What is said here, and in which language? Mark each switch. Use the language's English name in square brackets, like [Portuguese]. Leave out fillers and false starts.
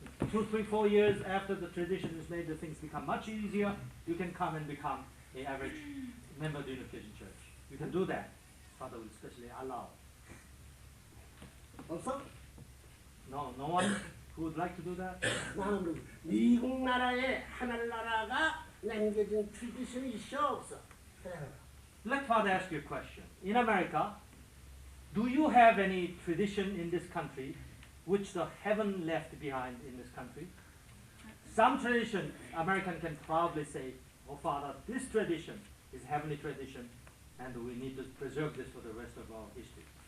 [English] 2, 3, 4 years after the tradition is made, the things become much easier. You can come and become an average member of the Unification Church. You can do that. Father will especially allow. [Korean] 없어? [English] No one who would like to do that? [Korean] 나는 모르고. 미국 나라에 하늘나라가 남겨진 트디션이 있어 없어? [English] Let Father ask you a question. In America, do you have any tradition in this country which the heaven left behind in this country? Some tradition, American can proudly say, oh Father, this tradition is heavenly tradition and we need to preserve this for the rest of our history.